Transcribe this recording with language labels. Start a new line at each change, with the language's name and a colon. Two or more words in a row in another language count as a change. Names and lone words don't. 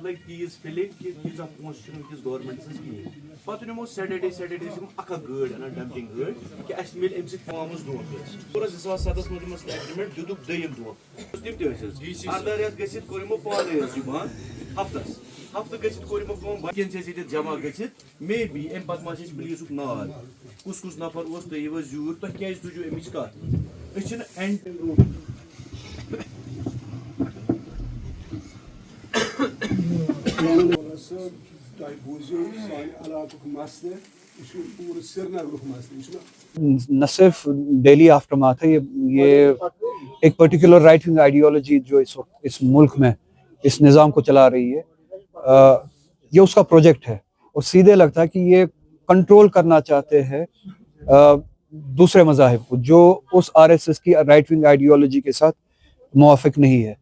Kashmiri: لگہِ تیٖژ فِلِنگ کہِ تیٖژاہ پونٛسہٕ چھِنہٕ وٕنکٮ۪س گورمنٹَس کِہیٖنۍ پتہٕ یِمو سیٹرڈے چھِ یِم اکھ گٲڑۍ اَنان ڈمپنگ گٲڑۍ کہِ اَسہِ مِلہِ اَمہِ سۭتۍ آمٕژ دھوکہٕ 2007 منٛز یِمن ایگریمنٹ دِتُکھ دوٚیِم دھوکہٕ تِم تہِ ٲسۍ حظ ارداہ رٮ۪تھ گٔژھِتھ کوٚر یِمو پانے حظ یہِ بنٛد ہفتہٕ گٔژھِتھ کوٚر یِمو کٲم باقین چھِ اَسہِ ییٚتٮ۪تھ جمع گٔژھِتھ
English: may be
Kashmiri: اَمہِ پتہٕ ما چھِ اَسہِ پُلیٖسُک نار کُس کُس نفر اوس تُہۍ یِیِو حظ یوٗرۍ تۄہہِ کیازِ تُجِو اَمِچ کتھ أسۍ چھِنہٕ اینڈ تۄہہِ بوٗزِو سانہِ علاقُک مسلہٕ یہِ چھُ پوٗرٕ سرینگرُک مسلہٕ یہِ چھُنہٕ
Urdu: نہ صرف
English: daily after math
Urdu: ہے یہ ایک
English: particular right wing ideology
Urdu: جو اس وقت اس ملک میں اس نظام کو چلا رہی ہے یہ اس کا پروجیکٹ ہے اور سیدھے لگتا ہے کہ یہ کنٹرول کرنا چاہتے ہیں دوسرے مذاہب کو جو اس آر ایس ایس کی
English: right wing ideology
Urdu: کے ساتھ موافق نہیں ہے.